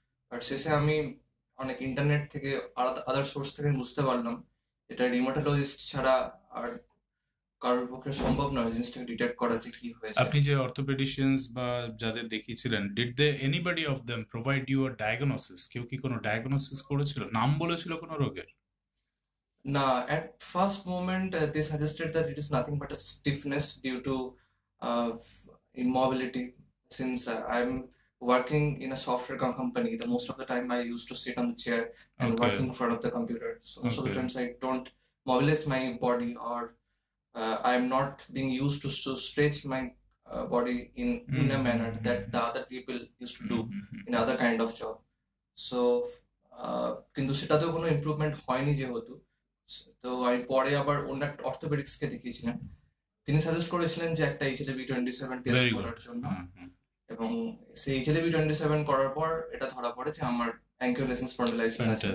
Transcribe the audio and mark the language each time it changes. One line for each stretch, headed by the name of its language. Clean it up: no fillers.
Bangla: But শেষে আমি অনেক ইন্টারনেট থেকে আলাদা আদার সোর্স থেকে বুঝতে পারলাম এটা রিমাটোলজিস্ট ছাড়া আর কারোর পক্ষে সম্ভব নয় জিনিসটাকে ডিটেক্ট করা যে কি হয়েছে। আপনি যে অর্থোপেডিশিয়ানস বা যাদের দেখিয়েছিলেন
English: Did they anybody of them provide you a diagnosis?
Bangla: কেউ কি কোনো ডায়াগনোসিস করেছিল, নাম বলেছিল কোনো রোগের?
English: Now, at first moment, they suggested that it is nothing but a stiffness due to immobility. Since I'm working in a software company, the most of the time I used to sit on the chair and work
Bangla: okay
English: in front of the computer. So most of the
Bangla: okay
English: times I don't mobilize my body, or I'm not being used to stretch my body in a manner that the other people used to do in other kind of job.
Bangla: So কিন্তু সেটাতেও কোনো improvement হয়নি যেহেতু, তো আমি পরে আবার অন্য একটা অর্থোপেডিক্সকে দেখিয়েছিলাম। তিনি সাজেস্ট করেছিলেন যে একটা HLA-B27 টেস্ট
English: Very good.
Bangla: করার জন্য, এবং সেই HLA-B27 করার পর এটা ধরা পড়ে যে আমার অ্যাঙ্কিলোজিং স্পন্ডিলাইসিস আছে।